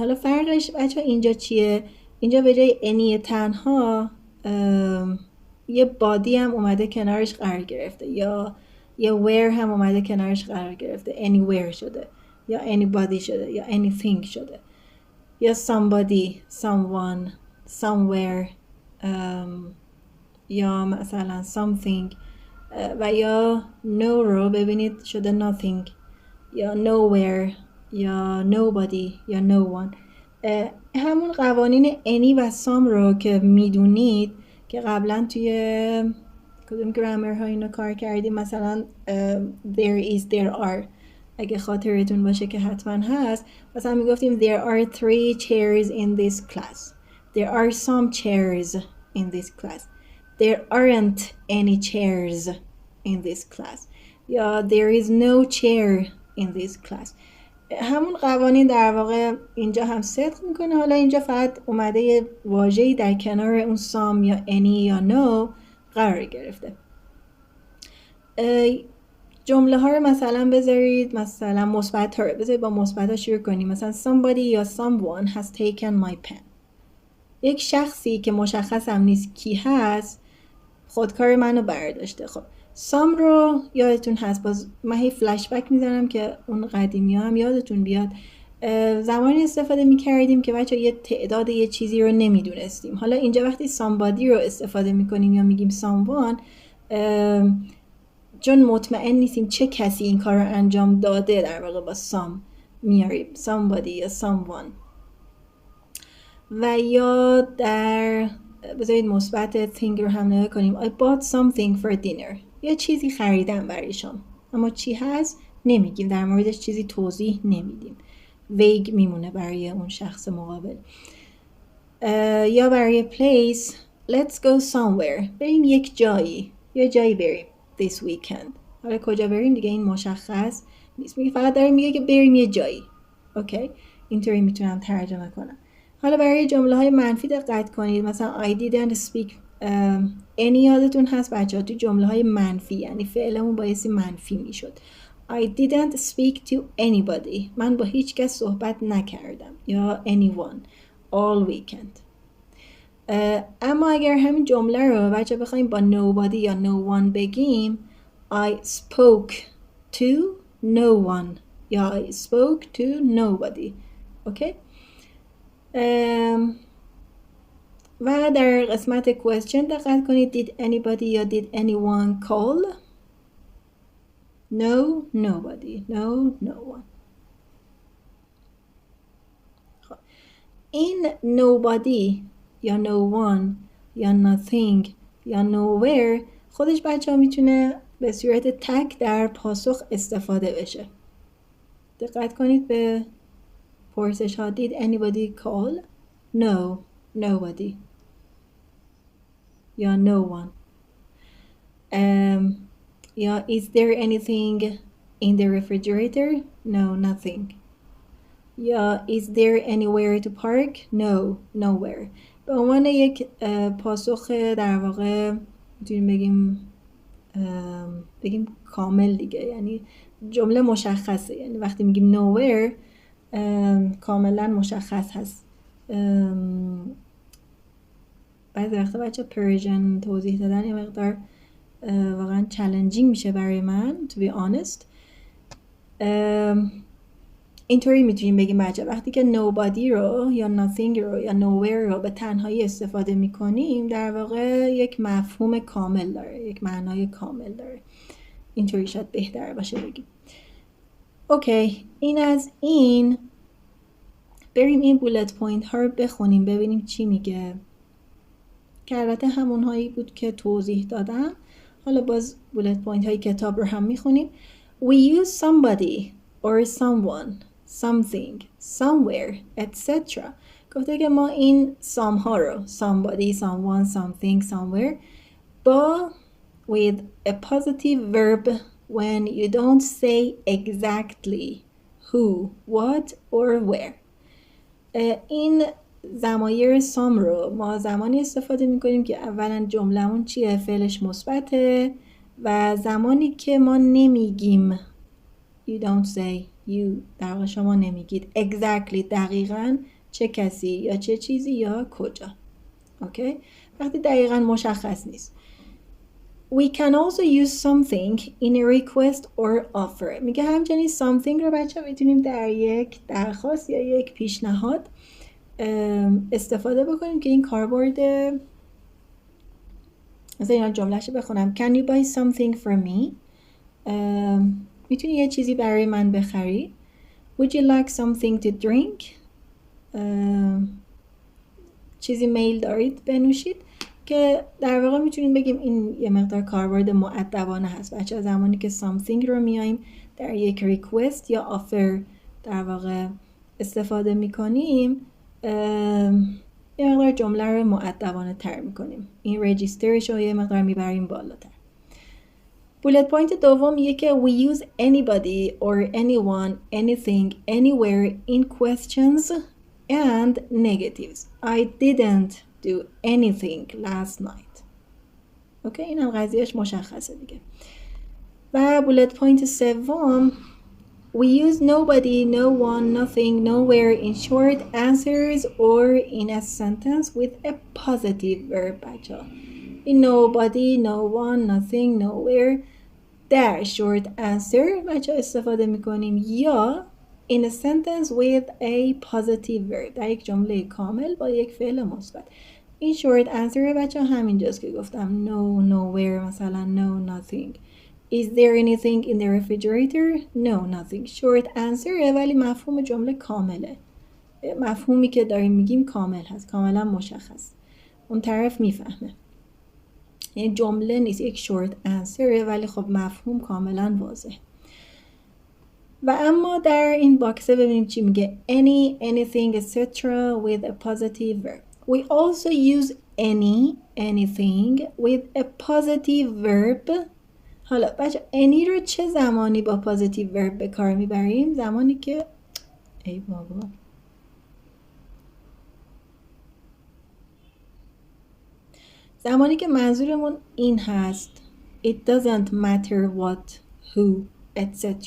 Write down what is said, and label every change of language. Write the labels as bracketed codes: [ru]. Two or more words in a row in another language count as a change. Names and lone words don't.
[fa] حالا فرقش بچه اینجا چیه؟ اینجا به جای any تنها یه بادی هم اومده کنارش قرار گرفته، یا یه where هم اومده کنارش قرار گرفته، anywhere شده یا anybody شده یا anything شده، یا somebody، someone، somewhere، یا مثلا something، و یا no رو ببینید شده nothing یا nowhere یا nobody یا [en] no one. [fa] همون قوانین any و some رو که میدونید که قبلا توی کدوم گرامر ها اینو کار کردیم، مثلا [en] there is there are، [fa] اگه خاطرتون باشه که حتما هست، مثلا میگفتیم [en] there are 3 chairs in this class، there are some chairs in this class، there aren't any chairs in this class، یا there is no chair in this class. [fa] همون قوانین در واقع اینجا هم صدق میکنه. حالا اینجا فقط اومده یه واژه‌ای در کنار اون some یا any یا no قرار گرفته. جمله ها رو مثلا بذارید، مثلا مثبت ها رو بذارید با مثبت ها شروع کنیم. [en] مثلا somebody یا someone has taken my pen. [fa] یک شخصی که مشخص هم نیست کی هست خودکار منو برداشته. خب some رو یادتون هست، باز من هی [en] flash back [fa] میزنم که اون قدیمی ها هم یادتون بیاد. زمانی استفاده میکردیم که بچه یه تعداد یه چیزی رو نمیدونستیم. حالا اینجا وقتی somebody رو استفاده میکنیم یا میگیم someone، چون مطمئن نیستیم چه کسی این کار رو انجام داده، در واقع با some میاریم somebody یا someone. و یا در بذارید مثبت thing رو هم نگاه کنیم. [en] I bought something for dinner. [fa] یه چیزی خریدم برای شام، اما چی هست نمیگیم، در موردش چیزی توضیح نمیدیم، vague میمونه برای اون شخص مقابل. یا برای [en] place let's go somewhere، [fa] بریم یک جایی، یه جایی بریم [en] this weekend. [fa] حالا کجا بریم دیگه این مشخص نیست، میگه فقط داره میگه که بریم یه جایی. اوکی، اینطوری میتونم ترجمه کنم. حالا برای جمله های منفی دقت کنید. مثلا [en] I didn't speak any [fa] یادتون هست بچه ها تو جمله های منفی یعنی فعلمون بایستی منفی میشد. [en] I didn't speak to anybody، [fa] من با هیچ کس صحبت نکردم، یا [en] anyone all weekend. [fa] اما اگر همین جمله رو بچه بخوایم با [en] nobody یا no one بگیم، I spoke to no one یا I spoke to nobody. [fa] اوکی. و در قسمت question دقت کنید. [en] did anybody یا did anyone call؟ no nobody، no no one. [fa] خب این nobody یا no one یا nothing یا nowhere خودش بچه ها میتونه به صورت تک در پاسخ استفاده بشه. دقت کنید به پرسش ها. [en] did anybody call؟ no nobody یا no one. یا is there anything in the refrigerator؟ no nothing. یا is there anywhere to park؟ no nowhere. [fa] به عنوان یک پاسخ در واقع میتونیم بگیم کامل دیگه، یعنی جمله مشخصه، یعنی وقتی میگیم nowhere کاملا مشخص هست. بعضی وقتا بچه پرژن توضیح دادن یه مقدار واقعا چالنجینگ میشه برای من [en] to be honest. [fa] اینطوری میتونیم بگیم بچه وقتی که nobody رو یا nothing رو یا nowhere رو به تنهایی استفاده میکنیم در واقع یک مفهوم کامل داره، یک معنای کامل داره. اینطوری شاید بهتر باشه بگیم. اوکی، این از این. بریم این [en] bullet point [fa] ها رو بخونیم ببینیم چی میگه، که البته همون هایی بود که توضیح دادم. حالا باز [en] bullet point [fa] های کتاب رو هم میخونیم. [en] We use somebody or someone، something، somewhere، etc. [fa] گفته که ما این [en] some [fa] ها رو [en] somebody، someone، something، somewhere با with a positive verb when you don't say exactly who, what or where. [fa] این ضمایر سام رو ما زمانی استفاده میکنیم که اولا جمله‌مون چیه؟ فعلش مثبته و زمانی که ما نمیگیم [en] you don't say you، [fa] در واقع شما نمیگید exactly دقیقاً چه کسی یا چه چیزی یا کجا. اوکی؟ وقتی دقیقاً مشخص نیست. [en] We can also use something in a request or offer. [fa] میگه همچنین something رو بچه میتونیم در یک درخواست یا یک پیشنهاد استفاده بکنیم که این کاربرد مثلا اینا جمله‌شو بخونم. [en] Can you buy something for me؟ [fa] میتونی یه چیزی برای من بخری. [en] Would you like something to drink؟ [fa] چیزی میل دارید بنوشید، که در واقع میتونیم بگیم این یه مقدار کاربرد مؤدبانه هست. بچه زمانی که something رو میایم در یک request یا offer در واقع استفاده میکنیم یه مقدار جمله رو مؤدبانه تر میکنیم. این رجیسترش رو یه مقدار میبریم بالاتر. [en] bullet point [fa] دوم میگه که [en] we use anybody or anyone, anything, anywhere in questions and negatives. I didn't do anything last night. [fa] اوکی، این هم قضیهش مشخصه دیگه. [en] و bullet point سوم we use nobody, no one, nothing, nowhere in short answers or in a sentence with a positive verb. [fa] بچه این [en] nobody, no one, nothing, [fa] nowhere در [en] short answer [fa] بچه استفاده میکنیم یا [en] in a sentence with a positive verb [fa] در یک جمله کامل با یک فعل مثبت. این [en] short answer [fa] بچه همینجاست که گفتم [en] no, nowhere، [fa] مثلا [en] no, nothing. Is there anything in the refrigerator? No, nothing. Short answer [fa] ولی مفهوم جمله کامله. مفهومی که داریم میگیم کامل هست، کاملا مشخص، اون طرف میفهمه. یعنی جمله نیست، یک [en] short answer [fa] ولی خب مفهوم کاملا واضح. و اما در این باکسه ببینیم چی میگه. [en] Any, anything, etc. with a positive verb. We also use any, anything with a positive verb. [fa] حالا بچه any رو چه زمانی با [en] positive verb [fa] به کار میبریم؟ زمانی که ای بابا زمانی که منظورمون این هست [en] it doesn't matter what, who, etc.